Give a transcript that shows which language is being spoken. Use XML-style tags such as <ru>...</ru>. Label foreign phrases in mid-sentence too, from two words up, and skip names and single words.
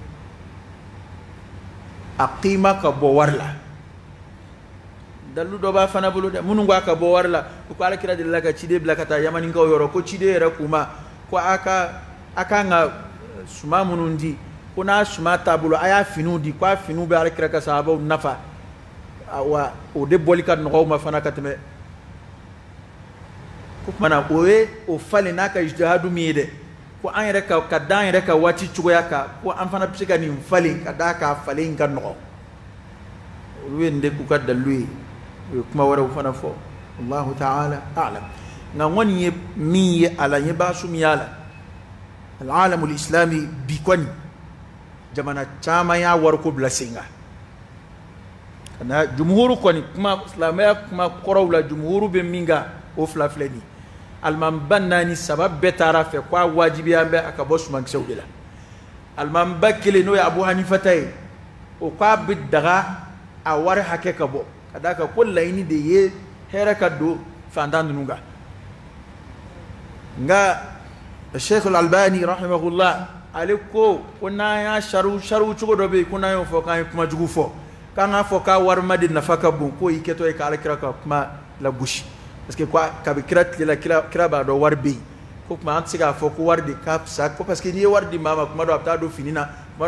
<bm>a qima ka bɔ wari la dalu dɔ b'a fana bolo dɛ minnu ko a ka bɔ wari la ko alakira delila ka ciden bila ka taa yamaninkaw yɔrɔ ko ciden yɛrɛ kuma ko a kan ka suma minnu di ko n'a suma t'a bolo a y'a finiw di ko a finiw bɛ alakira ka sahabaw nafa wa o de bɔli ka nɔgɔ u ma fana ka tɛmɛ ko kumana o ye o falen n'a ka ijtihadu min ye dɛ ko an yɛrɛ ka da an yɛrɛ ka waati cogoya kan ko an fana bɛ se ka nin falen ka d'a ka falen in ka nɔgɔ olu ye nin de k'u ka dalilu ye o ye kuma wɛrɛw fana fɔ</bm> <ar>الله تعالى أعلم</ar> <bm>nka ŋɔni ye min ye a la n ye baasu min y'a la</bm> <ar>العالم الإسلامي</ar> <bm>bi kɔni jamana caman y'a wariko bila sen kan ka na jumhuru kɔni kuma silamɛya kuma kɔrɔw la jumhuru bɛ min kan o fila filɛ nin alimamiba naani saba bɛɛ taara fɛ ko a wajibiya bɛ a ka bɔ sumankisɛw de la alimamiba kelen n'o ye abu hanifata ye o ko a bɛ daga a wari hakɛ ka bɔ ka d'a kan ko laɲini de ye hɛrɛ ka don fantan ninnu kan nka sheikh al-albani rahimahullah ale ko n'an y'a sariw cogo dɔ bɛ yen ko n'an y'o fɔ k'an ye kuma jugu fɔ k'an k'a fɔ k'a wari ma de nafa ka bon k'o y'i kɛtɔ ye k'alakira ka kuma lagosi</bm> <fr>parce que</fr> <bm>kabi kira tile la kira b'a dɔn wari bɛ yen ko tuma an tɛ se k'a fɔ ko wari de ka fisa ko</bm> <fr>parce que</fr> <bm>n'i ye wari di maa ma kuma dɔ a bɛ taa don fini na kuma</bm>